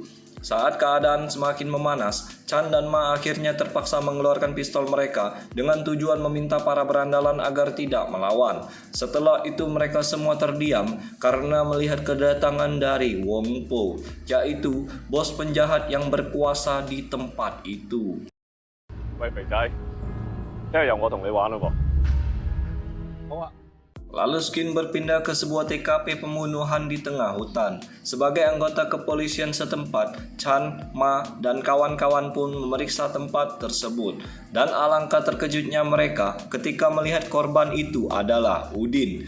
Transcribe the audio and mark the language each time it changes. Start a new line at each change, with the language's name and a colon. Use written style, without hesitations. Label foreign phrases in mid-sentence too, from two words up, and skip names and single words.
Indonesian: Saat keadaan semakin memanas, Chan dan Ma akhirnya terpaksa mengeluarkan pistol mereka dengan tujuan meminta para berandalan agar tidak melawan. Setelah itu mereka semua terdiam karena melihat kedatangan dari Wong Po, yaitu bos penjahat yang berkuasa di tempat itu.
Cantonese: 喂，肥仔，聽日由我同你玩咯噃。好啊。
Indonesian: Lalu Skin berpindah ke sebuah TKP pembunuhan di tengah hutan. Sebagai anggota kepolisian setempat, Chan, Ma, dan kawan-kawan pun memeriksa tempat tersebut. Dan alangkah terkejutnya mereka ketika melihat korban itu adalah Udin.